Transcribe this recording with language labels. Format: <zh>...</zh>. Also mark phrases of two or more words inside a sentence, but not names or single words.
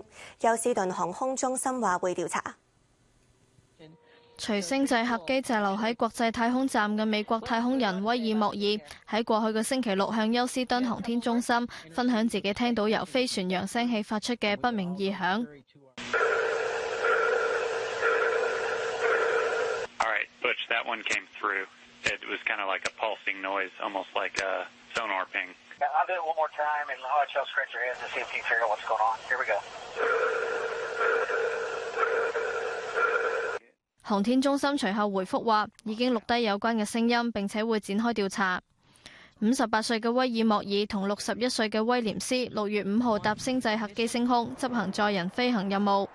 <yue>休斯頓航空中心話會調查。隨星際客機滯留喺國際太空站嘅美國太空人威爾莫爾喺過去嘅星期六向休斯敦航天中心分享自己聽到由飛船揚聲器發出嘅不明異響。</yue> <en>Butch, that one came through. It was kind of like a pulsing noise, almost like a sonar ping. Yeah, I'll do it one more time, and I'll let y'all scratch your heads and see if you can figure out what's going on. Here we go.</en> <yue>航天中心隨後回覆話，已經錄低有關嘅聲音，並且會展開調查。58歲嘅威爾莫爾同61歲嘅威廉斯6月5號搭星際客機升空，執行載人飛行任務。</yue>